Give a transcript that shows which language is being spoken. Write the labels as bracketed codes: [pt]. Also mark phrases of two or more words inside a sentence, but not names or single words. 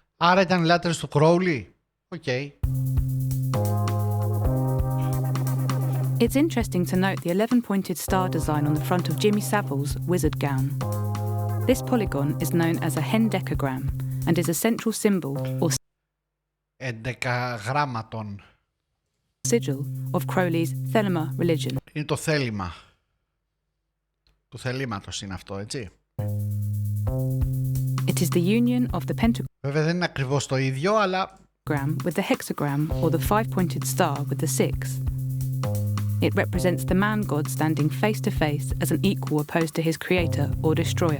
[el] Άρα ήταν λάτρες του Crowley. Οκ. [en] It's interesting to note the 11-pointed star design on the front of Jimmy Savile's wizard gown. This polygon is known as a hendecagram and is a central symbol or [el] Εντεκαγράμματον. [en] sigil of Crowley's Thelema religion. [el] Είναι το θέλημα. Του θελήματος είναι αυτό, έτσι. [en] It is the union of the pentagram [el] Βέβαια δεν είναι ακριβώς το ίδιο, αλλά [en] with the hexagram or the 5-pointed star with the 6. It represents the man-god standing face to face as an equal opposed to his creator or destroyer.